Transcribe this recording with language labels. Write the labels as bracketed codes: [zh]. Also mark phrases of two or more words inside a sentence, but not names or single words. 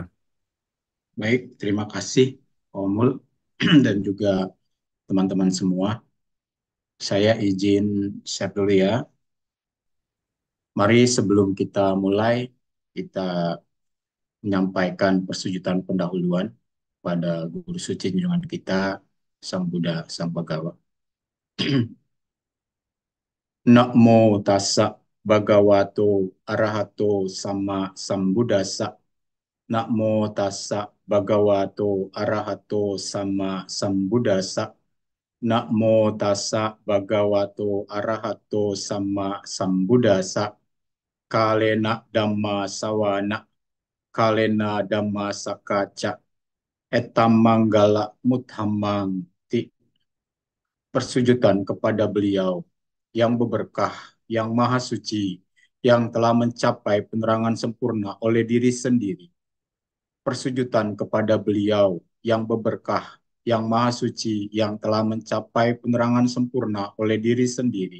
[id] Baik, terima kasih Omul dan juga teman-teman semua. Saya izin share dulu ya. Mari sebelum kita mulai, kita menyampaikan persujudan pendahuluan pada Guru Suci junjungan kita, Sang Buddha, Sang Bhagawa. [pi] Namo tassa bhagavato arahato sama sambuddhassa. Namo tassa bhagavato arahato sama sambuddhassa. Namo tassa bhagavato arahato sama sambuddhassa. Kalena dhamma sawana. Kalena dhamma sakaca. Etam manggala muthamang ti. [id] Persujudan kepada beliau yang berberkah, yang maha suci, yang telah mencapai penerangan sempurna oleh diri sendiri. Persujudan kepada beliau yang berberkah, yang maha suci, yang telah mencapai penerangan sempurna oleh diri sendiri.